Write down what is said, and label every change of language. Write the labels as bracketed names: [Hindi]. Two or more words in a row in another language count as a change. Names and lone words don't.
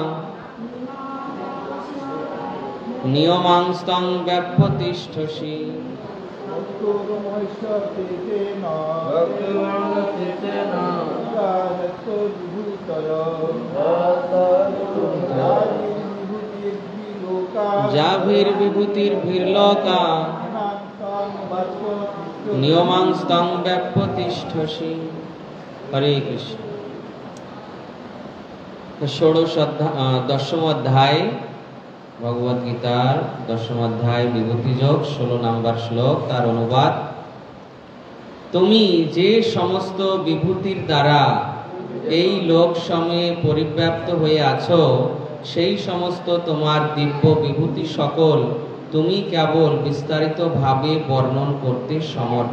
[Sanskrit] नियमांस्तं व्याप्य तिष्ठसि जाभिर्विभूतिर्भिर्लोका नियमांस्तं व्याप्य तिष्ठसि। [Bangla] হরে কৃষ্ণ। দশম অধ্যায় ভগবদ গীতার দশম অধ্যায় বিভূতি যোগ 16 নম্বর শ্লোক তার অনুবাদ। তুমি যে সমস্ত বিভূতির দ্বারা এই লোক সময়ে পরিব্যাপ্ত হয়ে আছো সেই সমস্ত তোমার দিব্য বিভূতি সকল তুমি কেবল বিস্তারিত ভাবে বর্ণন করতে সমর্থ।